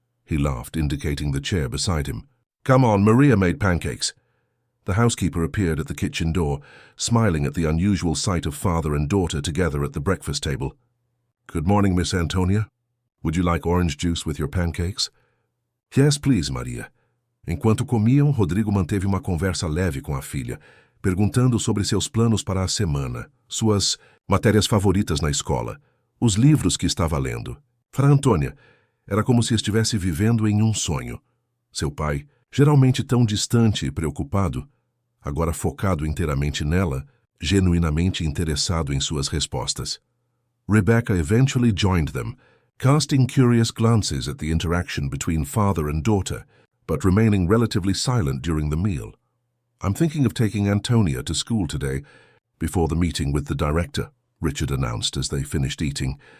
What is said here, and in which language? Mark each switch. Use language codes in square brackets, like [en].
[en] He laughed, indicating the chair beside him. "Come on, Maria made pancakes." The housekeeper appeared at the kitchen door, smiling at the unusual sight of father and daughter together at the breakfast table. "Good morning, Miss Antonia. Would you like orange juice with your pancakes?" "Yes, please, Maria." [pt] Enquanto comiam, Rodrigo manteve uma conversa leve com a filha, perguntando sobre seus planos para a semana, suas matérias favoritas na escola, os livros que estava lendo. Para Antônia, era como se estivesse vivendo em um sonho. Seu pai, geralmente tão distante e preocupado, agora focado inteiramente nela, genuinamente interessado em suas respostas. [en] Rebecca eventually joined them, casting curious glances at the interaction between father and daughter, but remaining relatively silent during the meal. "I'm thinking of taking Antonia to school today, before the meeting with the director," Richard announced as they finished eating.